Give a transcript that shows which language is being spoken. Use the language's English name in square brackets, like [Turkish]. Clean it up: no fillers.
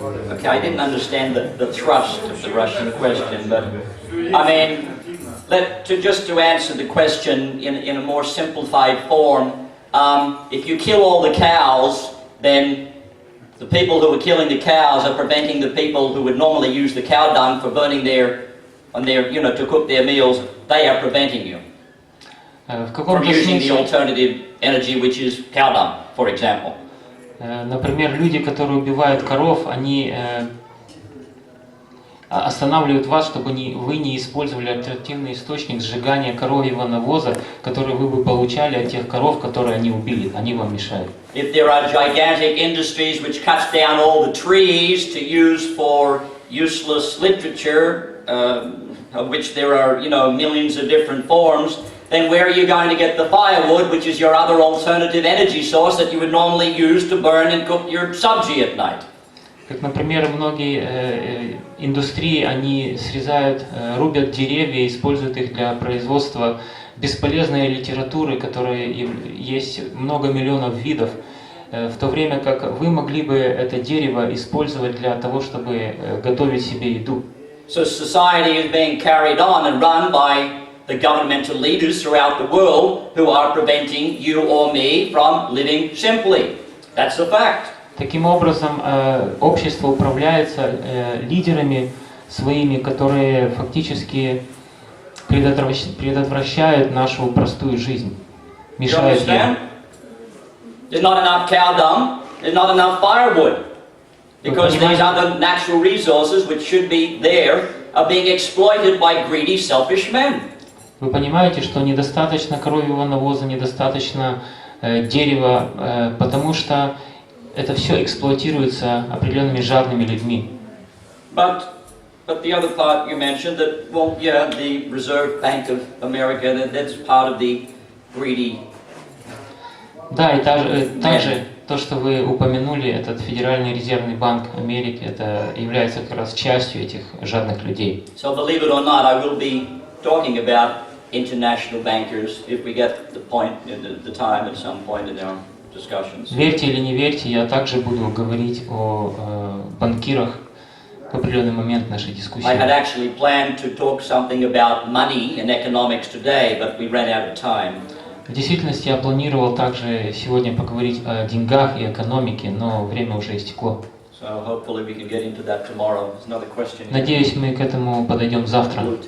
[English] Okay, I didn't understand the thrust of the Russian question, but I mean, just to answer the question in a more simplified form, if you kill all the cows, then the people who are killing the cows are preventing the people who would normally use the cow dung for burning to cook their meals. They are preventing you from using the alternative energy, which is cow dung, for example. [Russian] Например, люди, которые убивают коров, они останавливают вас, чтобы вы не использовали альтернативный источник сжигания коровьего навоза, который вы бы получали от тех коров, которые они убили. Они вам мешают. [English] If there are gigantic industries which cuts down all the trees to use for useless literature, of which there are, millions of different forms, then where are you going to get the firewood, which is your other alternative energy source that you would normally use to burn and cook your sabji at night? [Russian] Как, например, многие индустрии, они рубят деревья, используют их для производства бесполезной литературы, которой есть много миллионов видов, в то время как вы могли бы это дерево использовать для того, чтобы готовить себе еду. [English] So society is being carried on and run by the governmental leaders throughout the world who are preventing you or me from living simply. That's a fact. [Russian] Таким образом, общество управляется лидерами своими, которые фактически предотвращают нашу простую жизнь, [English] You [Russian] мешают ей. [English] understand? There's not enough cow dung, there's not enough firewood. Because these other natural resources which should be there are being exploited by greedy, selfish men. [Russian] Вы понимаете, что недостаточно коровьего навоза, недостаточно дерева, потому что это все эксплуатируется определенными жадными людьми. [English] But the other part you mentioned that, well, yeah, the Reserve Bank of America, that's part of the greedy. [Russian] Да, и также то, что вы упомянули, этот Федеральный резервный банк Америки, это является как раз частью этих жадных людей. [English] So believe it or not, I will be talking about international bankers if we get the point, the time at some point in our discussions. [Russian] Верьте или не верьте, я также буду говорить о банкирах в определенный момент нашей дискуссии. [English] I had actually planned to talk something about money and economics today, but we ran out of time. [Russian] В действительности я планировал также сегодня поговорить о деньгах и экономике, но время уже истекло. [English] So hopefully we can get into that tomorrow. There's another question. [Russian] Надеюсь, мы к этому подойдем завтра.